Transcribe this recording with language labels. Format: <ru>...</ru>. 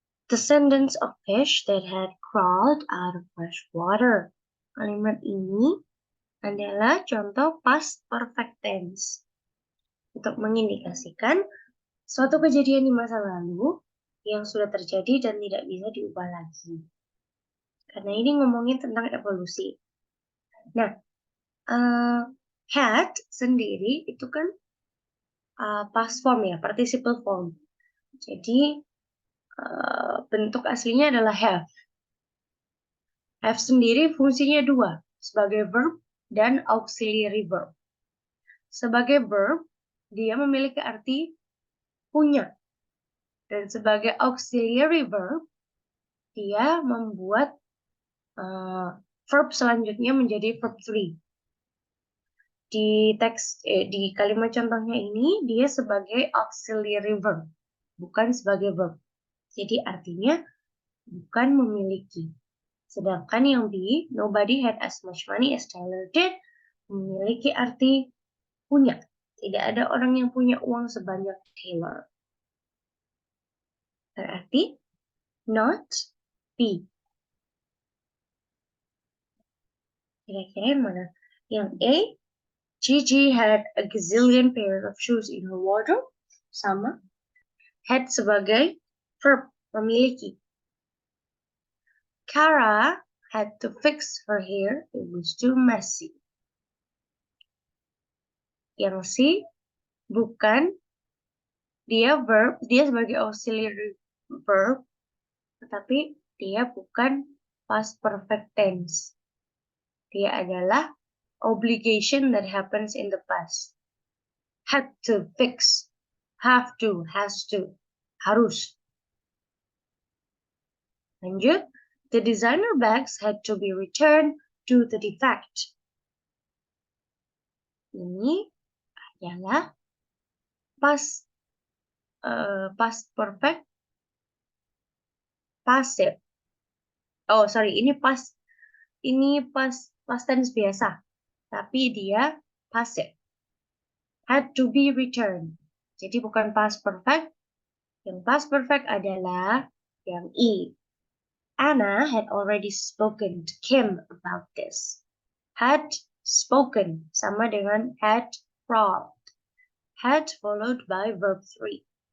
<en>Descendants of fish that had crawled out of fresh water.</en> <id>Kalimat ini adalah contoh past perfect tense untuk mengindikasikan suatu kejadian di masa lalu yang sudah terjadi dan tidak bisa diubah lagi. Karena ini ngomongin tentang evolusi. Nah, had sendiri itu kan past form ya, participle form. Jadi bentuk aslinya adalah have. Have sendiri fungsinya dua, sebagai verb dan auxiliary verb. Sebagai verb, dia memiliki arti punya. Dan sebagai auxiliary verb, dia membuat verb selanjutnya menjadi verb 3. Di kalimat contohnya ini, dia sebagai auxiliary verb, bukan sebagai verb. Jadi artinya bukan memiliki. Sedangkan yang B,</id> <en>nobody had as much money as Taylor did,</en> <id>memiliki arti punya. Tidak ada orang yang punya uang sebanyak Taylor. Berarti not B. Kira-kira yang mana? Yang A,</id> <en>Gigi had a gazillion pairs of shoes in her wardrobe.</en> <id>Sama. Had sebagai verb, memiliki.</id> <en>Kara had to fix her hair. It was too messy.</en> <id>Yang C, bukan. Dia verb, dia sebagai auxiliary verb, tetapi dia bukan past perfect tense. Dia adalah</id> <en>obligation that happens in the past. Had to fix, have to, has to, harus. Lanjut, the designer bags had to be returned to the defect.</en> <id>Ini adalah past perfect passive.</id> <en>Oh, sorry,</en> <id>ini past tense biasa. Tapi dia</id> <en>passive. Had to be returned.</en> <id>Jadi bukan past perfect. Yang past perfect adalah yang E.</id> <en>Anna had already spoken to Kim about this.</en> <id>Had spoken sama dengan had crawled.</id> <en>Had followed by verb 3.</en>